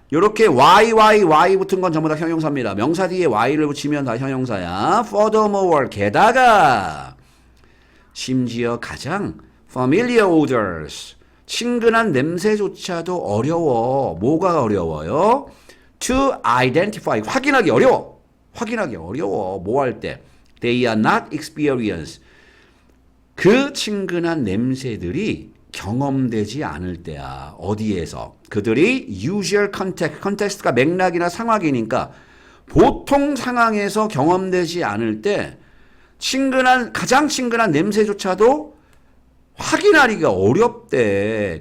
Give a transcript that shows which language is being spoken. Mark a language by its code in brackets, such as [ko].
[ko] 요렇게 y 붙은 건 전부 다 형용사입니다. 명사 뒤에 y를 붙이면 다 형용사야. Furthermore, 게다가 심지어 가장 familiar odors, 친근한 냄새조차도 어려워. 뭐가 어려워요? To identify, 확인하기 어려워. 확인하기 어려워. 뭐 할 때? [en] They are not experienced. [ko] 그 친근한 냄새들이 경험되지 않을 때야. 어디에서? 그들이 usual context, context가 맥락이나 상황이니까 보통 상황에서 경험되지 않을 때 가장 친근한 냄새조차도 확인하기가 어렵대.